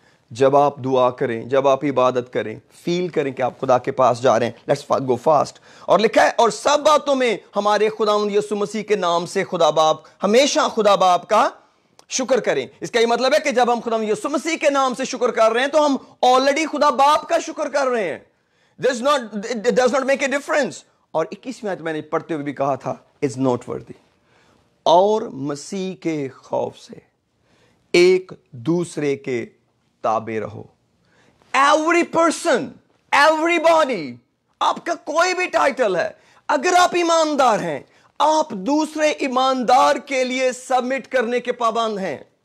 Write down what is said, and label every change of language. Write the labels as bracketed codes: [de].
[ur] جب آپ دعا کریں, جب آپ عبادت کریں, فیل کریں کہ آپ خدا کے پاس جا رہے ہیں. [en] Let's go fast. [ur] اور لکھا ہے اور سب باتوں میں ہمارے خداوند یسوع مسیح کے نام سے خدا باپ, ہمیشہ خدا باپ کا شکر کریں. اس کا یہ مطلب ہے کہ جب ہم خداوند یسوع مسیح کے نام سے شکر کر رہے ہیں تو ہم آلریڈی خدا باپ کا شکر کر رہے ہیں. [en] It does not make a difference. [ur] اور 21ویں آیت میں نے پڑھتے ہوئے بھی کہا تھا [en] is noteworthy. [ur] اور مسیح کے خوف سے ایک دوسرے کے تابع رہو. [en] every person, every body, [ur] آپ کا کوئی بھی ٹائٹل ہے, اگر آپ ایماندار ہیں آپ دوسرے ایماندار کے لیے سبمٹ کرنے کے پابند ہیں.